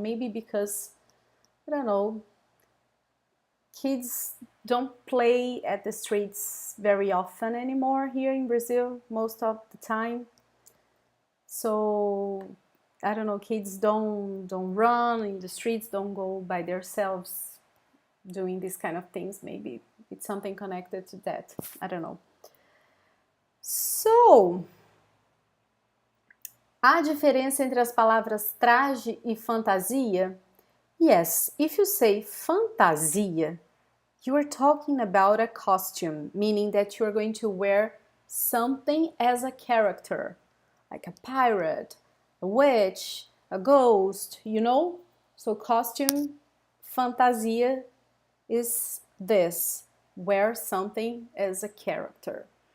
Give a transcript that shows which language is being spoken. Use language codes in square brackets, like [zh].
[en] Maybe because, I don't know, kids don't play at the streets very often anymore here in Brazil, most of the time. So I don't know, kids don't run in the streets, don't go by themselves doing these kind of things. Maybe it's something connected to that. I don't know. [pt] So, há diferença entre as palavras traje e fantasia? [en] Yes, if you say fantasia, you are talking about a costume, meaning that you are going to wear something as a character, like a pirate, a witch, a ghost, you know? So costume, fantasia is this, wear something as a character.